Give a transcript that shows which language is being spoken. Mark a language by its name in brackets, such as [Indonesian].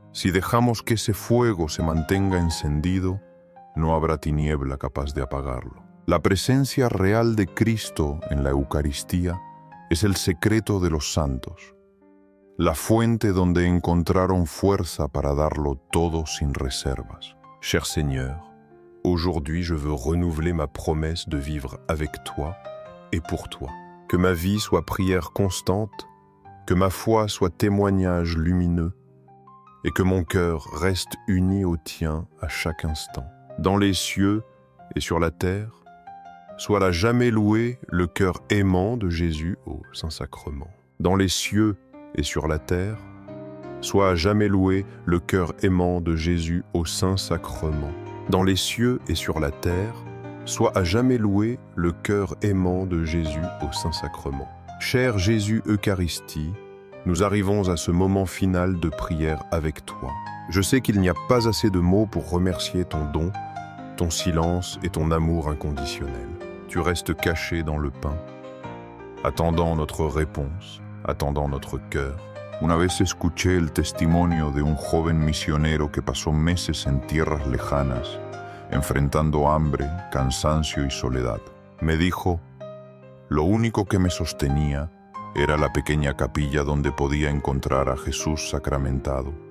[Spanish] Si dejamos que ese fuego se mantenga encendido, no habrá tiniebla capaz de apagarlo. La presencia real de Cristo en la Eucaristía es el secreto de los santos, la fuente donde encontraron fuerza para darlo todo sin reservas. [French] Cher Seigneur, aujourd'hui je veux renouveler ma promesse de vivre avec toi et pour toi. Que ma vie soit prière constante, que ma foi soit témoignage lumineux et que mon cœur reste uni au tien à chaque instant. Dans les cieux et sur la terre, soit à jamais loué le cœur aimant de Jésus au Saint-Sacrement. Dans les cieux et sur la terre, soit à jamais loué le cœur aimant de Jésus au Saint-Sacrement. Dans les cieux et sur la terre, soit à jamais loué le cœur aimant de Jésus au Saint-Sacrement. Cher Jésus Eucharistie, nous arrivons à ce moment final de prière avec toi. Je sais qu'il n'y a pas assez de mots pour remercier ton don, ton silence et ton amour inconditionnel. Tu restes caché dans le pain, attendant notre réponse, attendant notre cœur. [Spanish] Una vez escuché el testimonio de un joven misionero que pasó meses en tierras lejanas, enfrentando hambre, cansancio y soledad. Me dijo: lo único que me sostenía era la pequeña capilla donde podía encontrar a Jesús sacramentado.